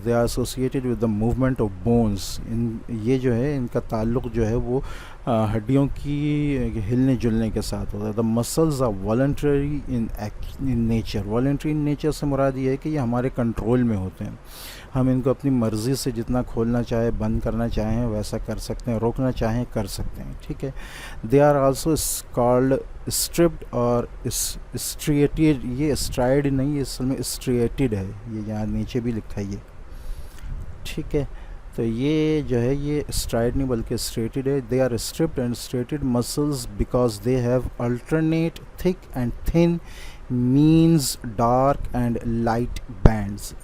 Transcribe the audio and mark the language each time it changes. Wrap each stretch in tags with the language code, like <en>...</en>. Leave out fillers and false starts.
<en>They are associated with the movement of bones.</en> <ur>یہ جو ہے ان کا تعلق جو ہے وہ ہڈیوں کی ہلنے جلنے کے ساتھ ہوتا ہے.</ur> <en>The muscles are voluntary in nature. Voluntary in nature</en> <ur>سے مراد یہ ہے کہ یہ ہمارے کنٹرول میں ہوتے ہیں. ہم ان کو اپنی مرضی سے جتنا کھولنا چاہے, بند کرنا چاہیں ویسا کر سکتے ہیں, روکنا چاہیں کر سکتے ہیں. ٹھیک ہے,</ur> <en>they are also called stripped اور striated.</en> <ur>یہ striated نہیں, یہ اصل میں striated ہے, یہ یہاں نیچے بھی لکھا ہے یہ. ٹھیک ہے, تو یہ جو ہے یہ striated نہیں بلکہ striated ہے.</ur> <en>they are stripped and striated muscles because they have alternate thick and thin means dark and light bands.</en>